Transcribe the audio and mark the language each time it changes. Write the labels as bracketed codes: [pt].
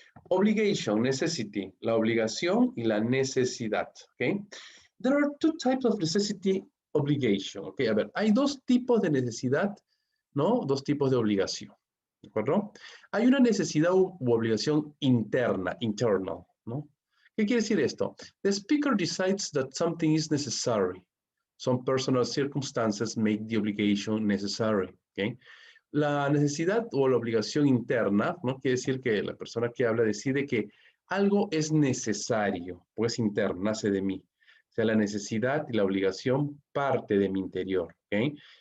[en] Obligation, necessity, [es] la obligación y la necesidad, ¿ok? [en] There are two types of necessity obligation, [es] ¿ok? A ver, hay dos tipos de necesidad, ¿no? Dos tipos de obligación, ¿de acuerdo? Hay una necesidad u obligación interna, internal, ¿no? ¿Qué quiere decir esto? [en] The speaker decides that something is necessary. Some personal circumstances make the obligation necessary, ¿ok? [es] La necesidad o la obligación interna, ¿no? Quiere decir que la persona que habla decide que algo es necesario, pues interno, nace de mí. O sea, la necesidad y la obligación parte de mi interior, ¿ok?